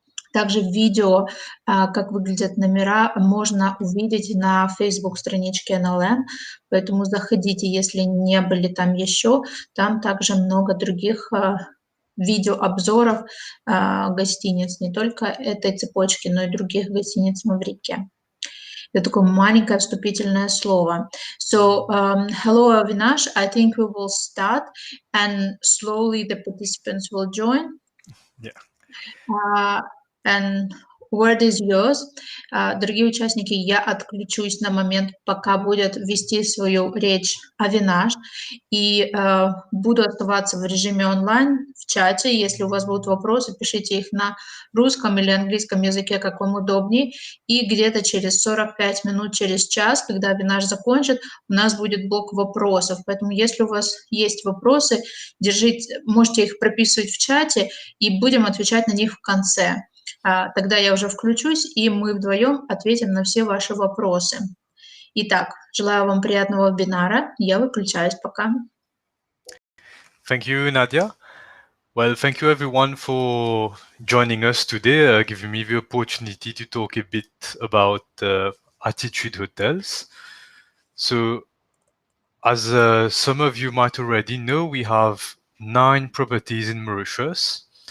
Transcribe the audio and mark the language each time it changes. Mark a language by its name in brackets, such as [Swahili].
[Russian] Также видео, как выглядят номера, можно увидеть на Facebook-страничке NLM, поэтому заходите, если не были там еще. Там также много других видеообзоров гостиниц, не только этой цепочки, но и других гостиниц Маврикия. Это такое маленькое вступительное слово. [English] So, hello Avinash, I think we will start and slowly the participants will join. Yeah. And word is yours. [Russian] Дорогие участники, я отключусь на момент, пока будет вести свою речь Авинаш, и буду оставаться в режиме онлайн в чате. Если у вас будут вопросы, пишите их на русском или английском языке, как вам удобнее. И где-то через 45 минут, через час, когда Авинаш закончит, у нас будет блок вопросов. Поэтому если у вас есть вопросы, можете их прописывать в чате, и будем отвечать на них в конце. Тогда я уже включусь, и мы вдвоем ответим на все ваши вопросы. Итак, желаю вам приятного вебинара. Я выключаюсь пока. [English] Thank you, Nadia. Well, thank you everyone for joining us today, giving me the opportunity to talk a bit about Attitude Hotels. So, as some of you might already know, we have 9 properties in Mauritius.